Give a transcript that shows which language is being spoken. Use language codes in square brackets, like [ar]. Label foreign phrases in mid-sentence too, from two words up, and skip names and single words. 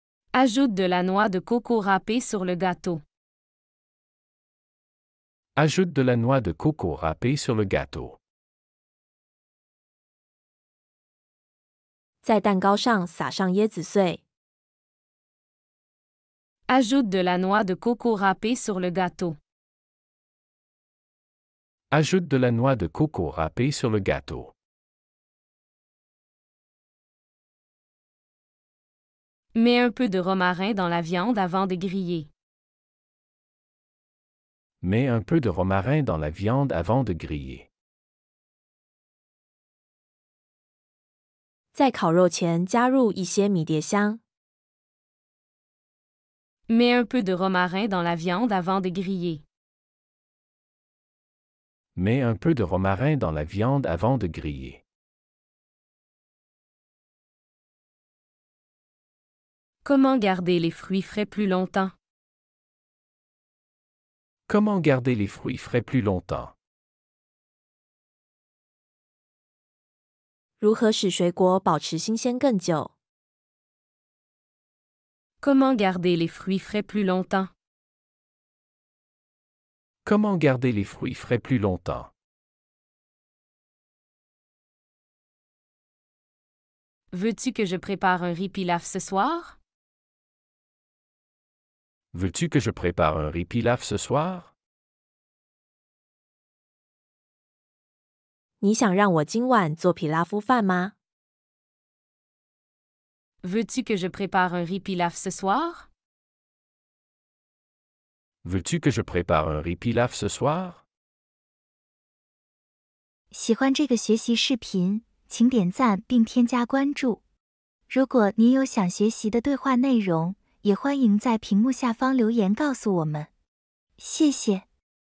[fr] Ajoute de la noix de coco râpée sur le gâteau. Ajoute de la noix de coco râpée sur le gâteau. [zh] 在蛋糕上撒上椰子碎。 [fr] Ajoute de la noix de coco râpée sur le gâteau. Ajoute de la noix de coco râpée sur le gâteau. Mets un peu de romarin dans la viande avant de griller. Mets un peu de romarin dans la viande avant de griller. [zh] 在烤肉前加入一些迷迭香。 [fr] Mets un peu de romarin dans la viande avant de griller. Mets un peu de romarin dans la viande avant de griller. Comment garder les fruits frais plus longtemps? Comment garder les fruits frais plus longtemps? [zh] 如何使水果保持新鲜更久？ [fr] Comment garder les fruits frais plus longtemps? Comment garder les fruits frais plus longtemps? Veux-tu que je prépare un riz pilaf ce soir? Veux-tu que je prépare un riz pilaf ce soir? [zh] 你想让我今晚做皮拉夫饭吗？ [fr] Veux-tu que je prépare un riz pilaf ce soir? Veux-tu que je prépare un riz pilaf ce soir? [zh] 喜欢这个学习视频，请点赞并添加关注。如果您有想学习的对话内容，也欢迎在屏幕下方留言告诉我们。谢谢。